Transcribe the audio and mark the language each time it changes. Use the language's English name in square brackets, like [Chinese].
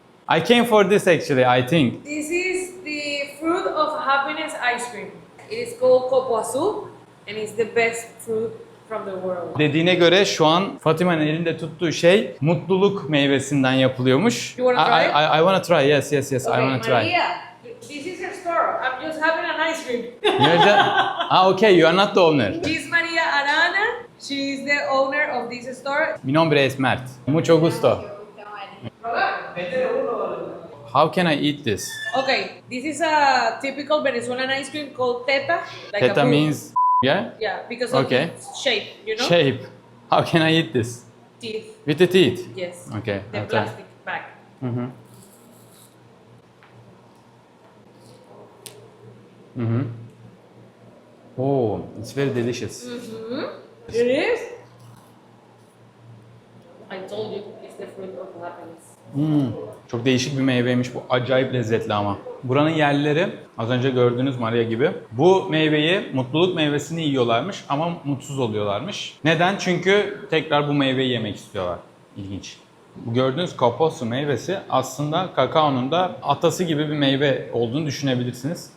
[English] I came for this actually, I think. This is the fruit of happiness ice cream. It is called copoazu and it's the best fruit from the world. [Turkish] Dediğine göre şu an Fatima'nın elinde tuttuğu şey mutluluk meyvesinden yapılıyormuş. [English] You wanna try I wanna try. Yes, yes, yes. I Okay, wanna try. Maria, this is her store. I'm just having an ice cream. You're okay, you are not the owner. She's Maria Arana. She is the owner of this store. [Spanish] Mi nombre es Mert. Mucho gusto. [English] How can I eat this? Okay, this is a typical Venezuelan ice cream called teta. Like a Teta fruit. means yeah? Yeah, because of Okay. its shape, you know? Shape. How can I eat this? Teeth. With the teeth? Yes. Okay. The I'll try. plastic bag. Mm-hmm. Mm-hmm. Oh, it's very delicious. It is? I told you, it's the fruit of happiness. [Turkish] Çok değişik bir meyveymiş bu. Acayip lezzetli ama. Buranın yerlileri az önce gördüğünüz Maria gibi bu meyveyi, mutluluk meyvesini yiyorlarmış ama mutsuz oluyorlarmış. Neden? Çünkü tekrar bu meyveyi yemek istiyorlar. İlginç. Bu gördüğünüz kaposu meyvesi aslında kakaonun da atası gibi bir meyve olduğunu düşünebilirsiniz.